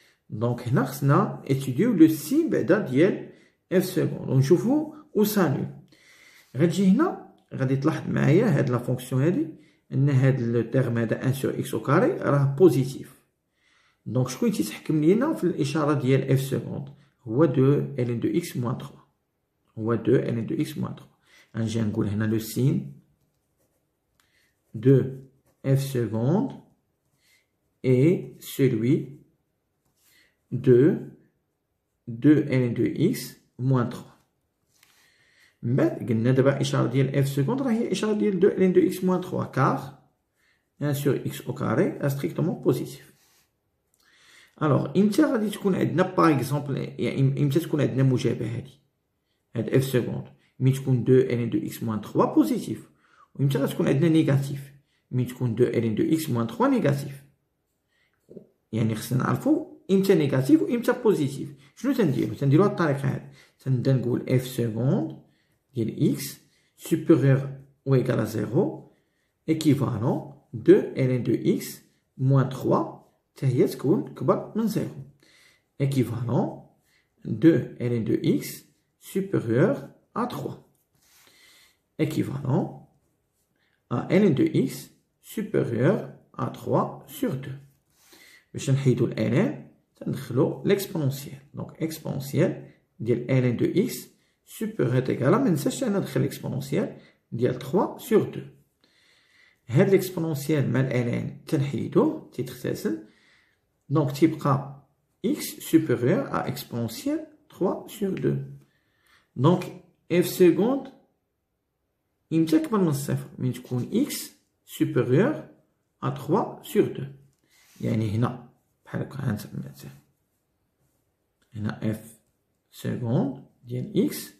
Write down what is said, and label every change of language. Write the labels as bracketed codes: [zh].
[ar] Donc هنا خصنا [fr] étudier le signe [ar] بعدا ديال اف سكوند ونشوفو و سانول. غتجي هنا غادي تلاحظ معايا هاد لا فونكسيون هادي ان هاد لو تيرم هذا [fr] 1 sur x au carré [ar] راه بوزيتيف. دونك شكون تيتحكم لينا في الاشاره ديال اف سكوند؟ هو [fr] 2 ln de x moins 3. هو 2 ln de x moins 3. [ar] غنجي نقول هنا [fr] لو سين de f seconde est celui de 2 ln de x moins 3. [ar] من بعد قلنا دابا الإشارة ديال [fr] f seconde [ar] راه هي الإشارة ديال [fr] 2 ln de x moins 3 car 1 sur x au carré est strictement positif. [ar] الوغ إمتى غادي تكون عندنا باغ اكزومبل، يعني إمتى تكون عندنا مجابهة هاد f seconde؟ ملي تكون [fr] 2 ln de x moins 3 [ar] بوزيتيف. وإمتى غتكون عندنا نيجاتيف؟ ملي تكون [fr] 2 ln de x moins 3 [ar] نيجاتيف. يعني خصنا نعرفو إمتى نيجاتيف وإمتى بوزيتيف. شنو تنديرو؟ تنديرو هاد الطريقة هادي. تنبدا نقول [fr] f seconde ديال x supérieur ou égal à 0 équivalent 2 ln de x moins 3 [ar] حتى هي تكون كبر من [fr] 0 équivalent 2 ln de x supérieur à 3 équivalent à ln de x supérieur à 3 sur 2. [ar] باش نحيدو ln تندخلو l'exponentiel. [fr] Donc exponentiel ديال ln de x supérieur égal à [ar] مننساش انا ندخل [fr] l'exponentiel ديال 3 sur 2. [ar] هاد l'exponentiel مع ln تنحيدوه تيتختزل. دونك تيبقى [fr] x supérieur à exponentiel 3 sur 2. [ar] دونك f seconde إمتى كبر من الصفر؟ من تكون [fr] x supérieur à 3 sur 2. [ar] يعني هنا بحال هكا غنسمي مثلا هنا f seconde ديال x.